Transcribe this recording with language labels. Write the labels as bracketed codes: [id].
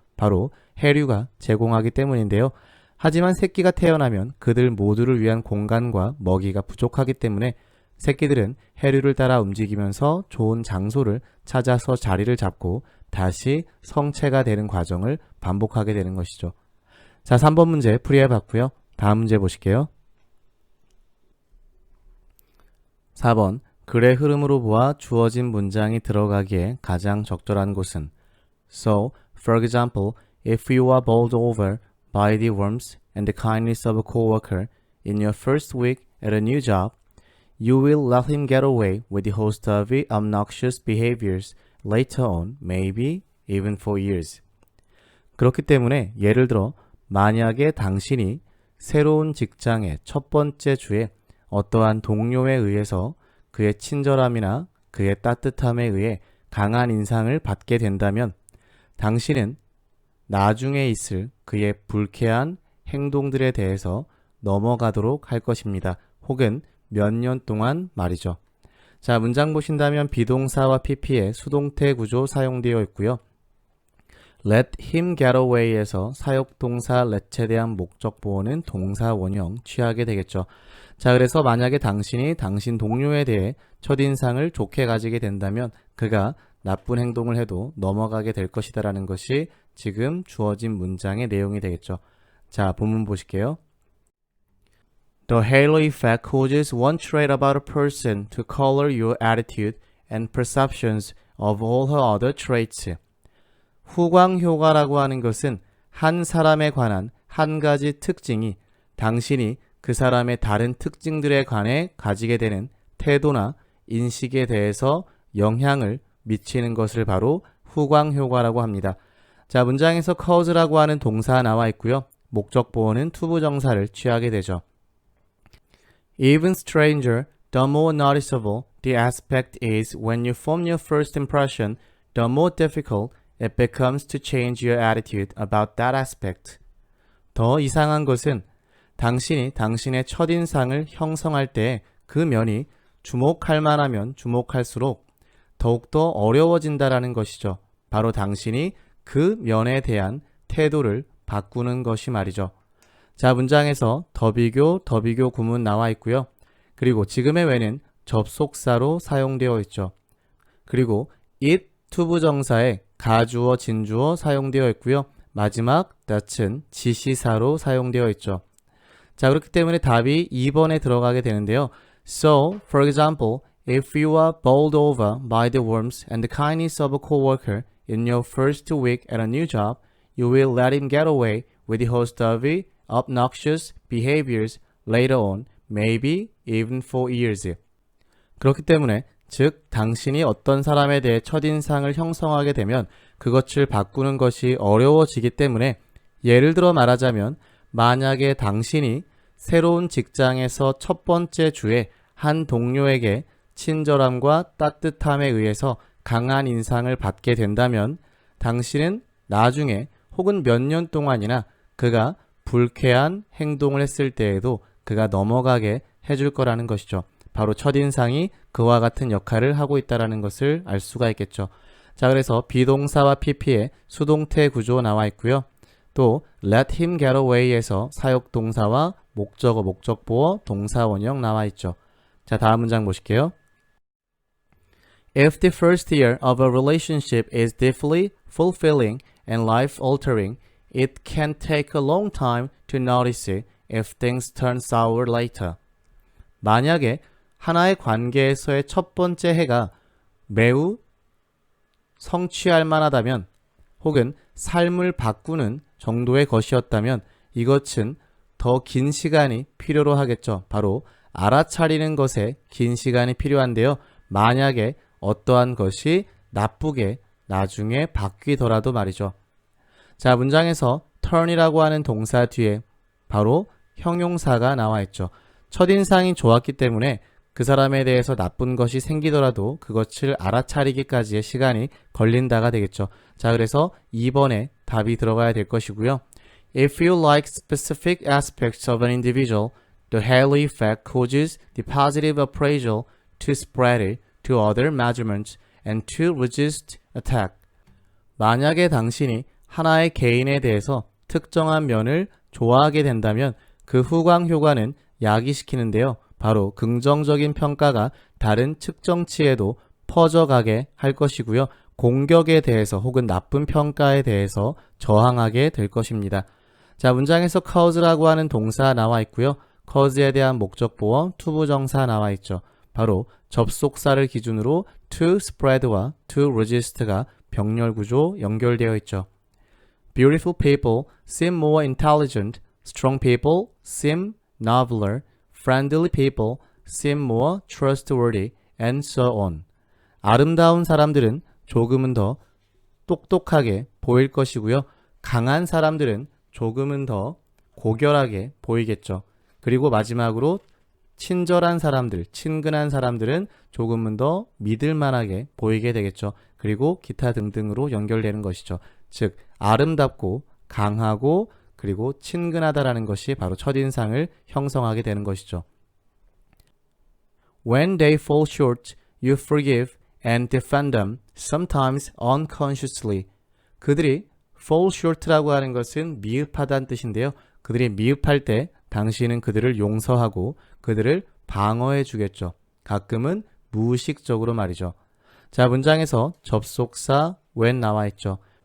[ko] 바로 해류가 제공하기 때문인데요. 하지만 새끼가 태어나면 그들 모두를 위한 공간과 먹이가 부족하기 때문에 새끼들은 해류를 따라 움직이면서 좋은 장소를 찾아서 자리를 잡고 다시 성체가 되는 과정을 반복하게 되는 것이죠. 자, 3번 문제 풀이해봤고요. 다음 문제 보실게요. 4번 글의 흐름으로 보아 주어진 문장이 들어가기에 가장 적절한 곳은 [en] So, for example, if you are bowled over by the worms and the kindness of a coworker in your first week at a new job, you will let him get away with the host of obnoxious behaviors later on, maybe even for years. [ko] 그렇기 때문에 예를 들어 만약에 당신이 새로운 직장의 첫 번째 주에 어떠한 동료에 의해서 그의 친절함이나 그의 따뜻함에 의해 강한 인상을 받게 된다면 당신은 나중에 있을 그의 불쾌한 행동들에 대해서 넘어가도록 할 것입니다. 혹은 몇 년 동안 말이죠. 자, 문장 보신다면 비동사와 pp의 수동태 구조 사용되어 있고요. [en] Let him get away [ko] 에서 사역동사 let에 대한 목적 보호는 동사 원형 취하게 되겠죠. 자, 그래서 만약에 당신이 당신 동료에 대해 첫인상을 좋게 가지게 된다면 그가 나쁜 행동을 해도 넘어가게 될 것이다라는 것이 지금 주어진 문장의 내용이 되겠죠. 자, 본문 보실게요. [en] The halo effect causes one trait about a person to color your attitude and perceptions of all her other traits. [ko] 후광 효과라고 하는 것은 한 사람에 관한 한 가지 특징이 당신이 그 사람의 다른 특징들에 관해 가지게 되는 태도나 인식에 대해서 영향을 미치는 것을 바로 후광 효과라고 합니다. 자, 문장에서 cause라고 하는 동사 나와 있고요. 목적 보호는 투부정사를 취하게 되죠. [en] Even stranger, the more noticeable the aspect is when you form your first impression, the more difficult it becomes to change your attitude about that aspect. [ko] 더 이상한 것은 당신이 당신의 첫인상을 형성할 때 그 면이 주목할 만하면 주목할수록 더욱더 어려워진다라는 것이죠. 바로 당신이 그 면에 대한 태도를 바꾸는 것이 말이죠. 자, 문장에서 더비교 구문 나와 있고요. 그리고 지금의 when은 접속사로 사용되어 있죠. 그리고 it 투부정사에 가주어, 진주어 사용되어 있고요. 마지막 that은 지시사로 사용되어 있죠. 자, 그렇기 때문에 답이 2번에 들어가게 되는데요. [en] So, for example, if you are bowled over by the worms and the kindness of a coworker in your first week at a new job, you will let him get away with the host of obnoxious behaviors later on, maybe even for years. [ko] 그렇기 때문에 즉 당신이 어떤 사람에 대해 첫인상을 형성하게 되면 그것을 바꾸는 것이 어려워지기 때문에 예를 들어 말하자면 만약에 당신이 새로운 직장에서 첫 번째 주에 한 동료에게 친절함과 따뜻함에 의해서 강한 인상을 받게 된다면 당신은 나중에 혹은 몇 년 동안이나 그가 불쾌한 행동을 했을 때에도 그가 넘어가게 해줄 거라는 것이죠. 바로 첫인상이 그와 같은 역할을 하고 있다는 것을 알 수가 있겠죠. 자, 그래서 비동사와 PP의 수동태 구조 나와 있고요. 또 [en] let him get away [ko] 에서 사역동사와 목적어, 목적보어, 동사원형 나와 있죠. 자, 다음 문장 보실게요. [en] If the first year of a relationship is deeply fulfilling and life-altering, it can take a long time to notice it if things turn sour later. [ko] 만약에 하나의 관계에서의 첫 번째 해가 매우 성취할 만하다면 혹은 삶을 바꾸는 정도의 것이었다면 이것은 더 긴 시간이 필요로 하겠죠. 바로 알아차리는 것에 긴 시간이 필요한데요. 만약에 어떠한 것이 나쁘게 나중에 바뀌더라도 말이죠. 자, 문장에서 turn이라고 하는 동사 뒤에 바로 형용사가 나와 있죠. 첫인상이 좋았기 때문에 그 사람에 대해서 나쁜 것이 생기더라도 그것을 알아차리기까지의 시간이 걸린다가 되겠죠. 자, 그래서 2번에 답이 들어가야 될 것이고요. [en] If you like specific aspects of an individual, the halo effect causes the positive appraisal to spread it to other measurements and to resist attack. [ko] 만약에 당신이 하나의 개인에 대해서 특정한 면을 좋아하게 된다면 그 후광 효과는 야기시키는데요. 바로 긍정적인 평가가 다른 측정치에도 퍼져가게 할 것이고요. 공격에 대해서 혹은 나쁜 평가에 대해서 저항하게 될 것입니다. 자, 문장에서 cause라고 하는 동사 나와 있고요. cause에 대한 목적보어 투부정사 나와 있죠. 바로 접속사를 기준으로 to spread와 to resist가 병렬구조 연결되어 있죠. [en] Beautiful people seem more intelligent. Strong people seem nobler. Friendly people seem more trustworthy. And so on. [ko] 아름다운 사람들은 조금은 더 똑똑하게 보일 것이고요. 강한 사람들은 조금은 더 고결하게 보이겠죠. 그리고 마지막으로 친절한 사람들, 친근한 사람들은 조금은 더 믿을만하게 보이게 되겠죠. 그리고 기타 등등으로 연결되는 것이죠. 즉 아름답고 강하고 그리고 친근하다라는 것이 바로 첫인상을 형성하게 되는 것이죠. [en] When they fall short, you forgive and defend them, sometimes unconsciously. [ko] 그들이 fall short라고 하는 것은 미흡하다는 뜻인데요. 그들이 미흡할 때 당신은 그들을 용서하고 그들을 방어해 주겠죠. 가끔은 무의식적으로 말이죠. 자, 문장에서 접속사 when 나와 있죠.